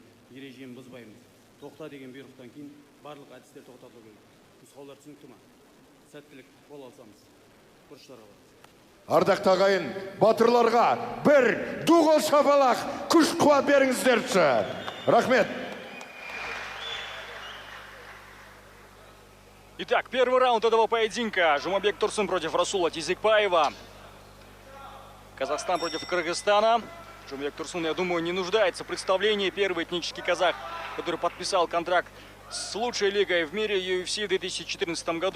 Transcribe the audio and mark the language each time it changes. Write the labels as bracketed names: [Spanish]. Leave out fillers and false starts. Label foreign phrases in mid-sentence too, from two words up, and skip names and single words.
[Kazakh] Ережені бұзбаймыз. Тоқта деген бұйрықтан кейін барлық әдістер тоқтатылу керек. Нұсқаулар түсінікті ма? Сәттілік қол алсамыз. Бұрыштарға барамыз. Ардақты ағайын, батырларға бір дуғыл шапалақ күш қуат беріңіздерші. Рахмет. [Russian] Итак, первый раунд этого поединка. Жумабек Турсын против Расула Тезекбаева. Казахстан против Кыргызстана. Жумабек Турсын, я думаю, не нуждается в представлении. Первый этнический казах, который подписал контракт с лучшей лигой в мире UFC в 2014 году.